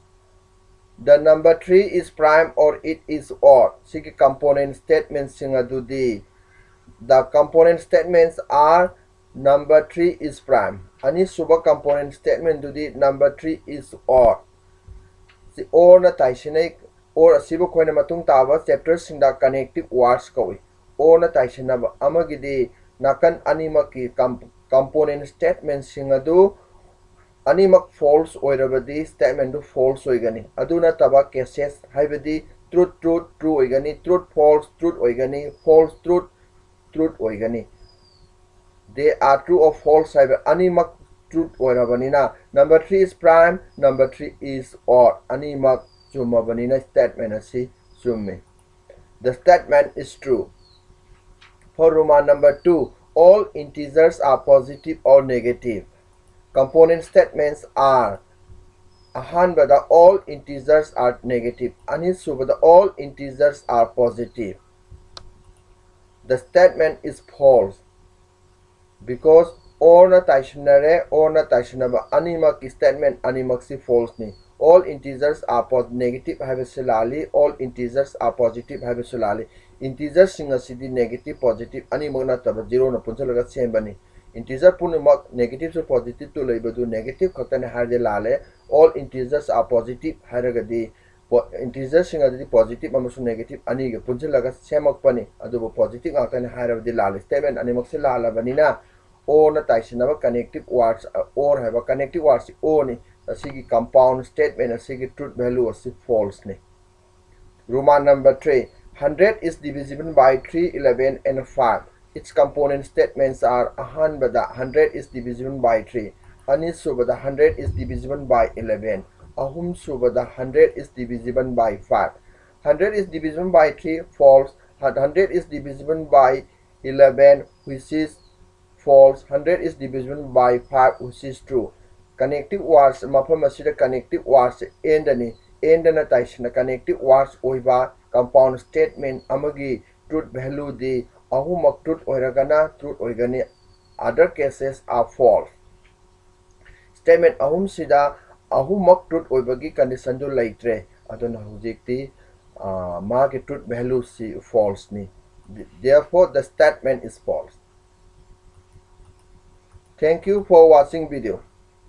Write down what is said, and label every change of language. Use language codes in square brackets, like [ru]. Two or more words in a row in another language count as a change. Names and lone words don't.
[en] The number 3 is prime or it is odd. Sigi component statements singadudi. The component statements are number 3 is prime. [mni] Ani suba [en] component statement dudi number 3 is odd. [mni] Si or na taisinai or asibu koina matung taba chapters singda [en] connective words [mni] kawi. Or na taisinaba amagidi nakan animaki [en] component statements [mni] singadu animak false oirabadi statement to false oigani. Aduna taba cases haibadi [en] truth true [mni] oigani, [en] truth false [mni] oigani, [en] false truth [mni] oigani. [en] they are true or false [mni] haiba animak [en] truth oirabanina. Number 3 is prime, number 3 is odd. [mni] Animak chumabanina statement asi chummi. [en] The statement is true. For Roman number 2, all integers are positive or negative. Component statements are ahanbada all integers are negative, anisubada all integers are positive. The statement is false because or [mni] na taishanaba animak [en] statement [mni] animak si [en] false ni. All integers are negative habisulali, all integers are positive habisulali. [mni] Integers singasidi [en] negative positive [mni] animak na taba 0 na punchalaga sembani. Integer punamak negative to positive to labadu negative khatane harde lale. [en] All integers are positive [mni] haragadi integers singadadi positive amasu negative ani ga punchalaga semakpani adubu positive ngakane harabadi lale. Statement animak se lalabanina or na taisinaba [en] connective words or have a connective words [mni] oni asigi [en] compound statement [mni] asigi [en] truth value [mni] asi false ni. [en] Roman number 3, 100 is divisible by 3, 11 and 5. Its component statements are ahanbada 100 is divisible by 3, anisubada 100 is divisible by 11, ahumsubada 100 is divisible by 5. 100 is divisible by 3 false, 100 is divisible by 11 which is false, 100 is divisible by 5 which is true. Connective words [mni] mafam asida [en] connective words [mni] endani endana taisina [en] connective words [mni] oiba [en] compound statement [mni] amagi [en] truth value [mni] di ahumak truth oiragana truth oigani [en] other cases are false. [mni] Statement ahum sida ahumak truth oibagi condition do laitre aduna hujikti magi [en] truth value [mni] si false ni. [en] Therefore the statement is false. Thank you for watching video.